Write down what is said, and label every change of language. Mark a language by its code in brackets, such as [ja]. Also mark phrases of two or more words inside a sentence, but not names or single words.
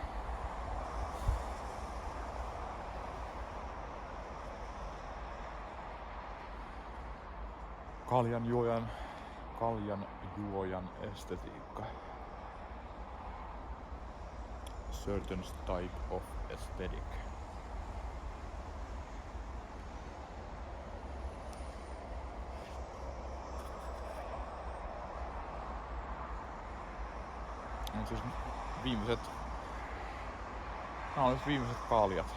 [fi] Kaljan juojan estetiikka. [en] Certain type of aesthetic. [fi] On siis nämä on viimeiset kaljat.